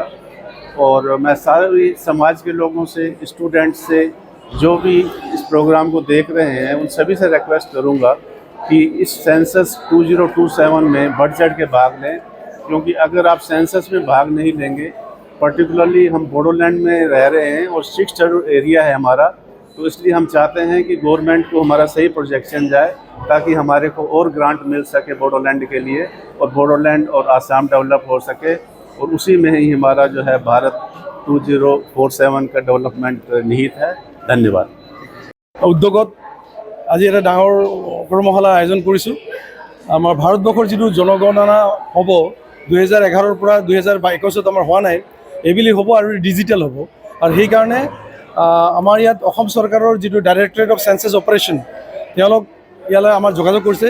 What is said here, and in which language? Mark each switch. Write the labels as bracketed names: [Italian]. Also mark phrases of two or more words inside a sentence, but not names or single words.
[Hindi] और मैं सारे समाज के लोगों से, स्टूडेंट्स से, जो भी इस प्रोग्राम को देख रहे हैं, उन सभी से रिक्वेस्ट करूंगा कि इस सेंसस 2027 में बढ़ चढ़ के भाग लें, क्योंकि अगर आप सेंसस में भाग नहीं लेंगे, पर्टिकुलरली हम बोडोलैंड में रह रहे हैं और 6 [English] schedule area [Hindi] है हमारा, तो इसलिए हम चाहते हैं कि गवर्नमेंट को हमारा सही प्रोजेक्शन जाए ताकि हमारे को और ग्रांट मिल सके बोडोलैंड के लिए और बोडोलैंड और आसाम डेवलप हो सके। और उसी में ही हमारा जो है भारत 2047 का डेवलपमेंट निहित है। धन्यवाद। [Assamese] উদ্যোগত আজি এটা ডাঙৰ কৰ্মশালা আয়োজন কৰিছোঁ। আমাৰ ভাৰতবৰ্ষৰ যিটো জনগণনা হ'ব 2011ৰ পৰা 2021ত আমাৰ হোৱা নাই, এইবুলি হ'ব আৰু ডিজিটেল হ'ব। আৰু সেইকাৰণে আমাৰ ইয়াত অসম চৰকাৰৰ যিটো ডাইৰেক্টৰেট অফ চেঞ্চাছ অপাৰেশ্যন, তেওঁলোক ইয়ালৈ আমাৰ যোগাযোগ কৰিছে।